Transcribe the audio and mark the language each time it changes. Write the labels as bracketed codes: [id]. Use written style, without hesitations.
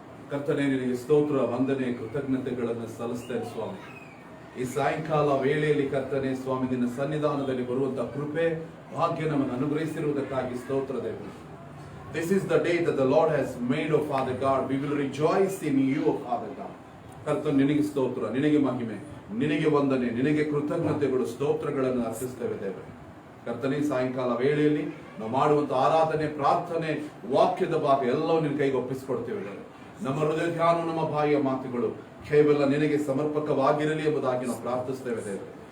[kn] ಕರ್ತನೇ, ನಿನಗೆ ಸ್ತೋತ್ರ, ವಂದನೆ, ಕೃತಜ್ಞತೆಗಳನ್ನು ಸಲ್ಲಿಸ್ತೇನೆ ಸ್ವಾಮಿ. ಈ ಸಾಯಂಕಾಲ ವೇಳೆಯಲ್ಲಿ ಕರ್ತನೇ ಸ್ವಾಮಿ, ನಿನ್ನ ಸನ್ನಿಧಾನದಲ್ಲಿ ಬರುವಂತಹ ಕೃಪೆ ಭಾಗ್ಯ ನಮ್ಮನ್ನು ಅನುಗ್ರಹಿಸಿರುವುದಕ್ಕಾಗಿ ಸ್ತೋತ್ರ ದೇವರು. [en] This is the day that the Lord has made, O Father God. We will rejoice in you, O Father God. [kn] ಕರ್ತನೇ, ನಿನಗೆ ಸ್ತೋತ್ರ, ನಿನಗೆ ಮಹಿಮೆ, ನಿನಗೆ ವಂದನೆ, ನಿನಗೆ ಕೃತಜ್ಞತೆಗಳು, ಸ್ತೋತ್ರಗಳನ್ನು ಅರ್ಪಿಸ್ತೇವೆ ದೇವರೇ. ಕರ್ತನೇ, ಸಾಯಂಕಾಲ ವೇಳೆಯಲ್ಲಿ ನಾವು ಮಾಡುವಂತ ಆರಾಧನೆ, ಪ್ರಾರ್ಥನೆ, ವಾಕ್ಯದ ಭಾಗ ಎಲ್ಲವೂ ನಿನ್ನ ಕೈಗೆ ಒಪ್ಪಿಸಿಕೊಡ್ತೇವೆ ದೇವರೇ. ನಮ್ಮ ಹೃದಯ ಧ್ಯಾನ, ನಮ್ಮ ಬಾಯಿಯ ಮಾತುಗಳು ಕೇವಲ ನಿನಗೆ ಸಮರ್ಪಕವಾಗಿರಲಿ ಎಂಬುದಾಗಿ ನಾವು ಪ್ರಾರ್ಥಿಸ್ತೇವೆ ದೇವರೇ.